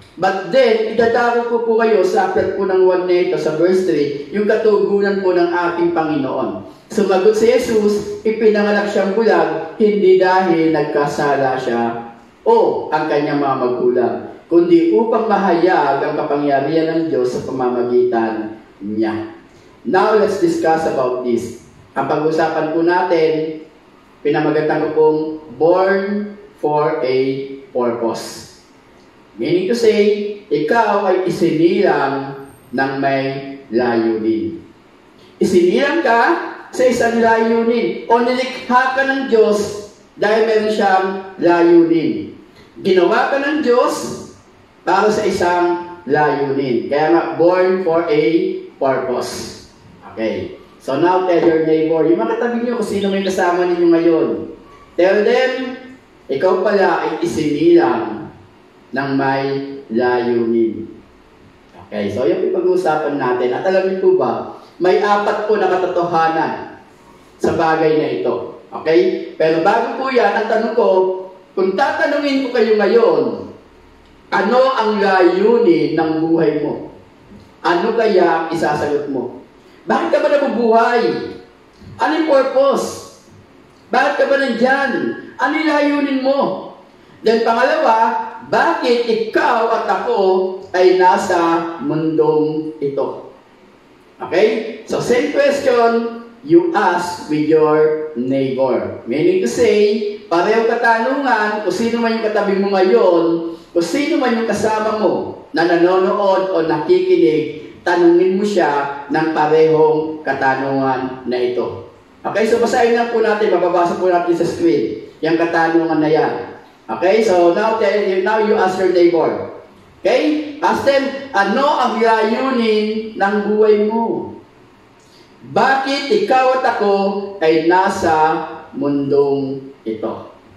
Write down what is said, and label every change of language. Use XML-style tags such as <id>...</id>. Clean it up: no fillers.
<en>But then,</en> <tl>idadaro ko po kayo sa aklat po ng 1 na ito, sa verse 3, yung katugunan po ng ating Panginoon. Sumagot si Jesus, ipinanganak siyang bulag, hindi dahil nagkasala siya o ang kanyang mga magulang, kundi upang mahayag ang kapangyarihan ng Diyos sa pamamagitan niya.</tl> <en>Now, let's discuss about this.</en> <tl>Ang pag-usapan po natin, pinamagatan ko pong</tl> <en>born for a purpose. Meaning to say,</en> <tl>ikaw ay isinilang ng may layunin. Isinilang ka sa isang layunin o nilikha ka ng Diyos dahil meron siyang layunin. Ginawa ka ng Diyos para sa isang layunin. Kaya nga,</tl> <en>born for a purpose.</en> <tl>Okay.</tl> <en>So now, tell your neighbor,</en> <tl>yung mga katabi nyo kung sino may kasama ninyo ngayon.</tl> <en>Tell them,</en> <tl>ikaw pala ay isinilang ng may layunin. Okay, so yung pag-uusapan natin. At alam niyo po ba, may 4 po na katotohanan sa bagay na ito. Okay? Pero bago po yan, ang tanong ko, kung tatanungin ko kayo ngayon, ano ang layunin ng buhay mo? Ano kaya ang isasagot mo? Bakit ka ba nabubuhay? Ano yung purpose? Bakit ka ba nandyan? Ano yung layunin mo?</tl> <en>Then</en> <tl>pangalawa, bakit ikaw at ako ay nasa mundong ito? Okay?</tl> <en>So same question, you ask with your neighbor. Meaning to say,</en> <tl>parehong katanungan, kung sino man yung katabi mo ngayon, kung sino man yung kasama mo na nanonood o nakikinig, tanungin mo siya ng parehong katanungan na ito. Okay, so basahin lang po natin, mababasa po natin sa screen, yung katanungan na yan.</tl> <en>Okay, so now you ask your neighbor.</en> <tl>Okay,</tl> <en>ask them,</en> <tl>ano ang layunin ng buhay mo? Bakit ikaw at ako ay nasa mundong ito?</tl>